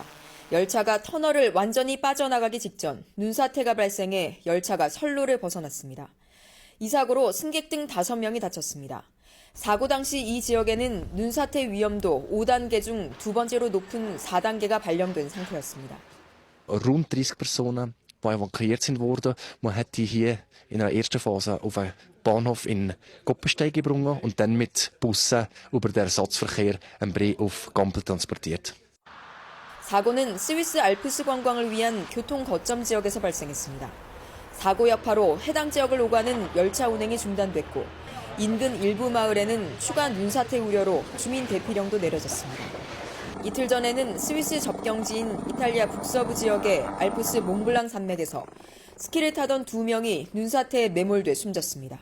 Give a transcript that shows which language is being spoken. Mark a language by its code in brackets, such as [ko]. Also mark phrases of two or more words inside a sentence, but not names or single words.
[ko] 열차가 터널을 완전히 빠져나가기 직전 눈사태가 발생해 열차가 선로를 벗어났습니다. 이 사고로 승객 등 5명이 다쳤습니다. 사고 당시 이 지역에는 눈사태 위험도 5단계 중 두 번째로 높은 4단계가 발령된 상태였습니다. [de] Rund 30 Personen, die evakuiert sind worden. Man hat die hier in einer ersten Phase auf einen Bahnhof in Koppenstein gebracht und dann mit Bussen über den Ersatzverkehr en Brie auf Gampel transportiert. [ko] 사고는 스위스 알프스 관광을 위한 교통 거점 지역에서 발생했습니다. 사고 여파로 해당 지역을 오가는 열차 운행이 중단됐고 인근 일부 마을에는 추가 눈사태 우려로 주민 대피령도 내려졌습니다. 이틀 전에는 스위스 접경지인 이탈리아 북서부 지역의 알프스 몽블랑 산맥에서 스키를 타던 2명이 눈사태에 매몰돼 숨졌습니다.